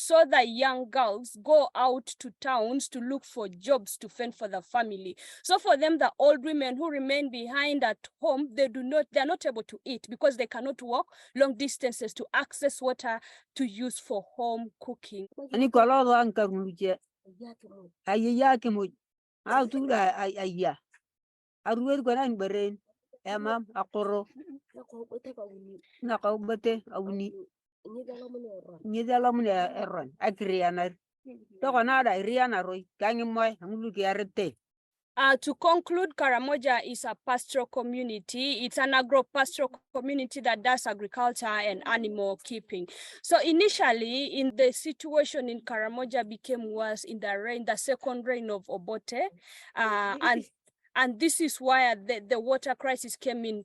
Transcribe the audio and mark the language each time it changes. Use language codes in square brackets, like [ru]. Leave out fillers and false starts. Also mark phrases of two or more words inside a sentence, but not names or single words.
[en] So the young girls go out to towns to look for jobs to fend for the family. So for them, the old women who remain behind at home, they're not able to eat because they cannot walk long distances to access water to use for home cooking. [kdj] Emam akoro nakau bete awuni nyidalo mune eron akrianar to kanada iriana roi kangi moy amulu kiarete. [en] To conclude, Karamoja is a pastoral community. It's an agro-pastoral community that does agriculture and animal keeping. So initially, in the situation in Karamoja became worse in the second reign of Obote, and this is why the water crisis came in.